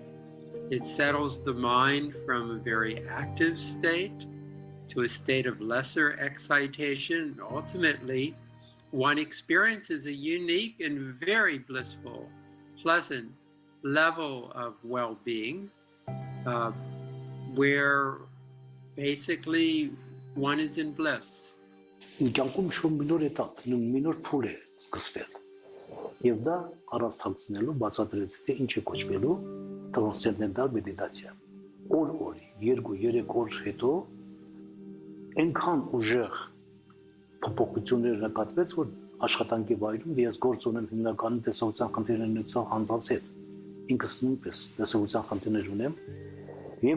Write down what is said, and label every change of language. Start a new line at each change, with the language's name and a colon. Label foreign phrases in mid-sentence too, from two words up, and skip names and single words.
English: It settles the mind from a very active state to a state of lesser excitation. Ultimately, one experiences a unique and very blissful, pleasant level of well-being where basically one is in bliss.
Armenian: Կյանքում շո մինոր էտապ, մինոր փուլ է սկսվել։ Եվ դա առանց թաքցնելու բացատրեցի թե ինչ է կոչվելու Transcendental Meditation. Օր, 2-3 օր հետո այնքան ուժեղ փոփոխություններ նկատվեց, որ աշխատանքի վայրում ես գործ ունեմ հիմնականում տեսողության խնդիրներ ունեցող անձանց հետ։ Ինքս նույնպես տեսողության խնդիրներ ունեմ եւ